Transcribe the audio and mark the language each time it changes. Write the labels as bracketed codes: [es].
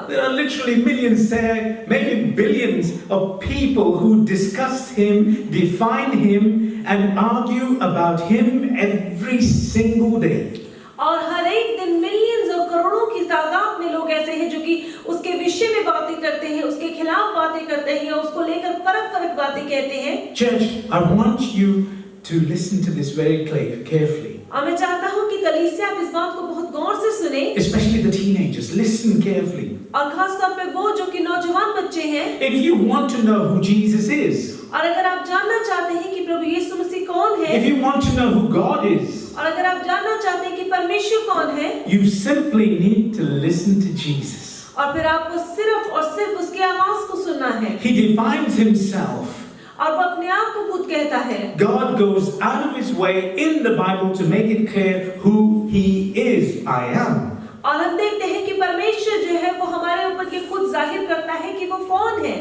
[en] There are literally millions, maybe billions of people who discuss him, define him, and argue about him every single day. [hi] और हर एक दिन millions और करोड़ों की तादाद में लोग ऐसे हैं जो कि उसके विषय में बातें करते हैं, उसके खिलाफ बातें करते हैं या उसको लेकर फर्क बातें कहते हैं। [en] Church, I want you to listen to this very carefully. [hi] और मैं चाहता हूँ कि कलीसिया आप इस बात को बहुत गौर से सुने, [en] Especially the teenagers, listen carefully. [hi] और खास तौर पे वो जो कि नौजवान बच्चे हैं। [en] If you want to know who Jesus is, [hi] और अगर आप जानना चाहते हैं कि प्रभु यीशु मसीह कौन है, [en] if you want to know who God is, [hi] और अगर आप जानना चाहते हैं कि परमेश्वर कौन है, [en] you simply need to listen to Jesus. [hi] और फिर आपको सिर्फ और सिर्फ उसकी आवाज को सुनना है। [en] He defines himself. [hi] और वो अपने आप को खुद कहता है। [en] God goes out of his way in the Bible to make it clear who he is. I am. [hi] और हम देखते हैं कि परमेश्वर जो है वो हमारे ऊपर ये खुद जाहिर करता है कि वो कौन है।